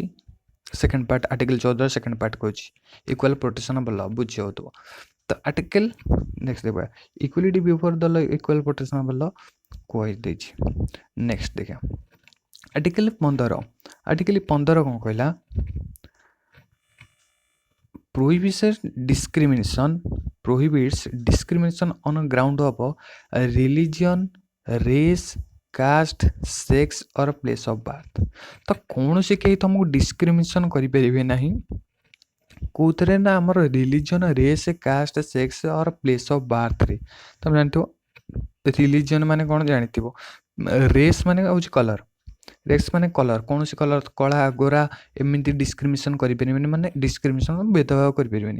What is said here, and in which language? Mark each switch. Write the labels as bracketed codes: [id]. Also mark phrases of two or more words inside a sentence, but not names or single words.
[en] second part article 14 second part କହୁଛି equal protection of law [or] ବୁଝି ହେଉଥିବ। [en] ତ article next ଦେଖିବା equality before the law equal protection of law କହିଦେଇଛି। next ଦେଖିବା article 15 article 15 [or] କ'ଣ କହିଲା [en] prohibits discrimination on a ground of religion, race, caste, sex or place of birth। [or] ତ କୌଣସି କେହି ତୁମକୁ ଡିସ୍କ୍ରିମିନେସନ୍ କରିପାରିବେ ନାହିଁ କେଉଁଥିରେ ନା ଆମର [en] religion race caste sex or place of birthରେ। [or] ତୁମେ ଜାଣିଥିବ ରିଲିଜନ୍ ମାନେ କ'ଣ ଜାଣିଥିବ ରେସ୍ ମାନେ ହେଉଛି କଲର୍ ରେସ୍ ମାନେ କଲର୍ କୌଣସି କଲର୍ କଳା ଗୋରା ଏମିତି ଡିସ୍କ୍ରିମିନେସନ୍ କରିପାରିବେନି ମାନେ ଡିସ୍କ୍ରିମିନେସନ୍ ଭେଦଭାବ କରିପାରିବେନି।